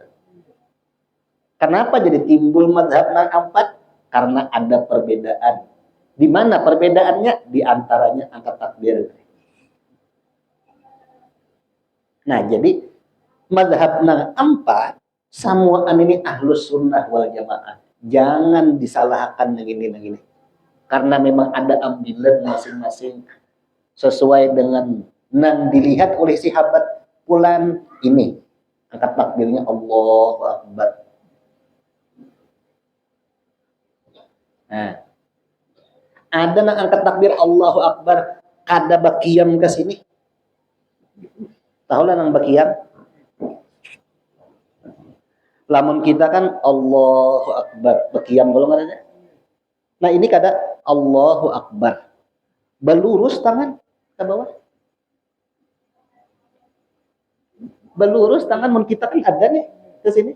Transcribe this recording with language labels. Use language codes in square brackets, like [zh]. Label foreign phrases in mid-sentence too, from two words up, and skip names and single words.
[bjn] Kenapa jadi timbul mazhab nang 4? Karena ada perbedaan. Di mana perbedaannya? Di antaranya angkat takbir. Nah, jadi mazhab nang empat samuaan ini [ar] ahlus sunnah wal jamaah. [id] Jangan disalahkan yang ini. Karena memang ada ambilan masing-masing sesuai dengan yang dilihat oleh sahabat fulan ini. [bjn] Angkat takbirnya [ar] Allahu Akbar. [bjn] Nah, ada yang angkat takbir [ar] Allahu Akbar [bjn] kada bakiyam ke sini. Tahu lah nang bakiyam? Lamun kita kan [ar] Allahu Akbar, [bjn] bakiyam kalau nggak ada. Nah ini kada [ar] Allahu Akbar. [bjn] Belurus tangan ke bawah. Belurus tangan mun kita kan ada nih ke sini.